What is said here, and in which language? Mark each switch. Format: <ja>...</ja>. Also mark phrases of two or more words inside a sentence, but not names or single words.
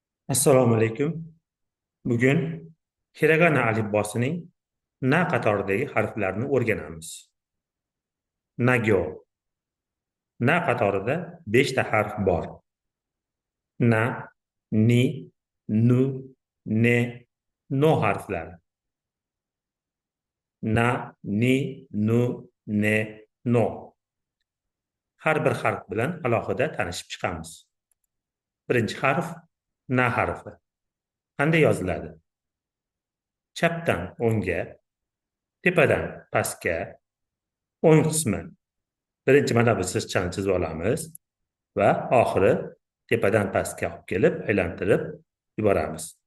<uz>Assalomu alaykum. Bugun hiragana alifbosining na qatoridagi harflarni o'rganamiz. Nagyo. Na qatorida 5 ta harf bor. Na, ni, nu, ne, no harflari.</uz> <ja>Na, ni, nu, ne, no.</ja> <uz>Har bir harf bilan alohida tanishib chiqamiz. Birinchi harf na harfi. Qanday yoziladi? Chapdan o'ngga, tepadan pastga, o'ng qismi birinchi mana bu sirchani chizib olamiz va oxiri tepadan pastga olib kelib aylantirib yuboramiz.</uz>